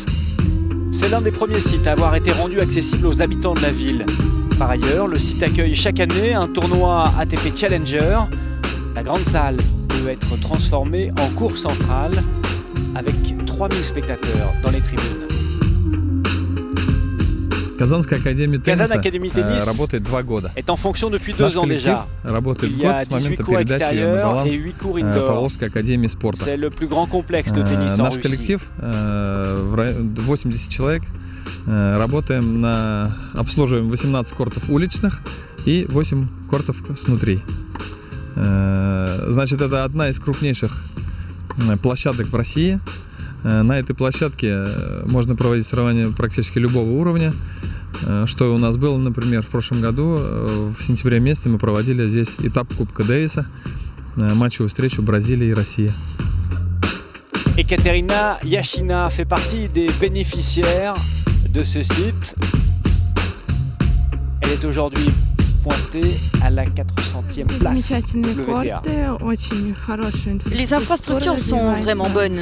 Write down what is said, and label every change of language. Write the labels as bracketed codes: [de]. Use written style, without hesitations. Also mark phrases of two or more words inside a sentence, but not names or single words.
[fr] C'est l'un des premiers sites à avoir été rendu accessible aux habitants de la ville. Par ailleurs, le site accueille chaque année un tournoi ATP Challenger. La grande salle peut être transformée en cour centrale avec 3000 spectateurs dans les tribunes. [ru] Казанская академия Kazan тенниса [en] Academy Tennis [ru] работает 2 года. [fr] est en fonction depuis [ru] Наш [fr] 2 ans [ru] коллектив [fr] déjà. [ru] работает [fr] Il y [ru] год [fr] a [ru] с 18 момента [fr] cours [ru] передачи на [fr] extérieurs [ru] баланс [fr] et 8 cours indoor. [ru] Павловской академии спорта. [fr] C'est le plus grand complexe de tennis en [ru] Наш [fr] Russie. [ru] коллектив, 80 человек, работаем обслуживаем 18 кортов уличных и 8 кортов снутри. Значит, это одна из крупнейших площадок в России. На этой площадке можно проводить соревнования практически любого уровня. Что у нас было, например, в прошлом году, в сентябре месяце мы проводили здесь этап Кубка Дэвиса, матчевую встречу Бразилия и Россия. [fr] Ekaterina Yashina fait partie des bénéficiaires de ce site. Elle est aujourd'hui pointée à la 400e place le VTA. Les infrastructures sont vraiment bonnes.